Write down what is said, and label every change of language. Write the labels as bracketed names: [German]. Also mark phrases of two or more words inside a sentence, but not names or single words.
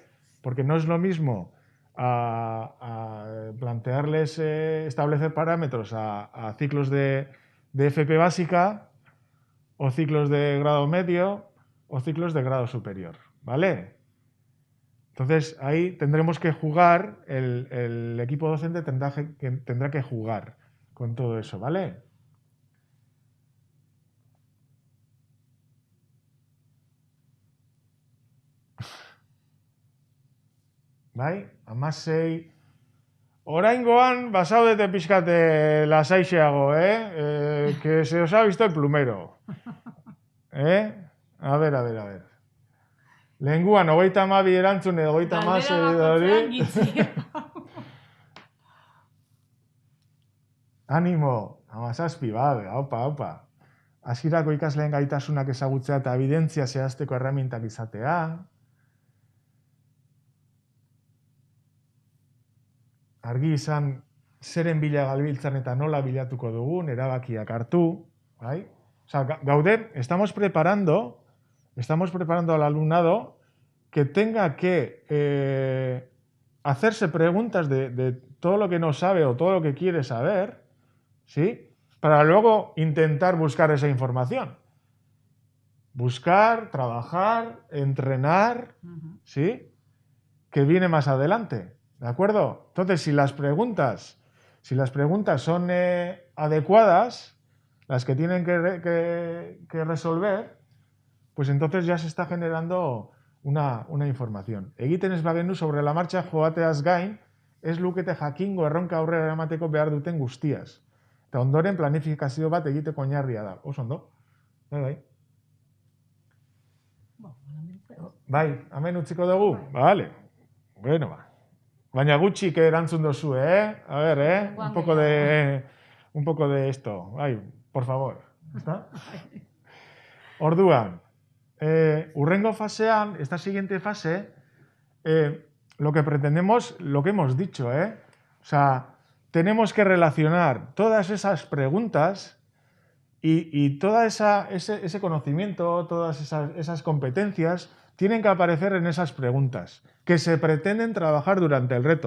[Spanish] Porque no es lo mismo a plantearles establecer parámetros a ciclos de FP básica, o ciclos de grado medio, o ciclos de grado superior, ¿vale? Entonces, ahí tendremos que jugar, el equipo docente tendrá que jugar con todo eso, ¿vale? [Basque] Bai? 16. Oraingoan, basaudete pixkate lasaixeago, [Spanish] que se os ha visto el plumero. A ver. [Basque] Lehenguan, 32 erantzun edo 36 hori. Animo, 17, opa. Hasierako ikasleen gaitasunak ezagutzea eta ebidentzia zehazteko erremintak izatea. Argi izan zeren bila gabiltzan eta nola bilatuko dugun, erabakiak hartu, bai? [Spanish] O sea, gaude, estamos preparando al alumnado que tenga que hacerse preguntas de todo lo que no sabe o todo lo que quiere saber, ¿sí? Para luego intentar buscar esa información. Buscar, trabajar, entrenar, ¿sí? Que viene más adelante. ¿De acuerdo? Entonces, si las preguntas son adecuadas, las que tienen que resolver, pues entonces ya se está generando una información. [Basque] Egiten ez bagenu [Spanish] sobre la marcha [Basque] joateaz gain, ez lukete jakingo erronka aurrera eramateko behar duten guztiaz. Eta ondoren planifikazio bat egiteko oinarria da. Oso ondo? Bai. Bai, hemen utziko dugu? Vale. Bueno, ba. Baina gutxik erantzun dozu, [Spanish] A ver, un poco de esto. Ay, por favor. ¿Está? [Basque] Orduan, hurrengo fasean, [Spanish] esta siguiente fase, lo que pretendemos, lo que hemos dicho, O sea, tenemos que relacionar todas esas preguntas y todo ese conocimiento, todas esas competencias tienen que aparecer en esas preguntas que se pretenden trabajar durante el reto.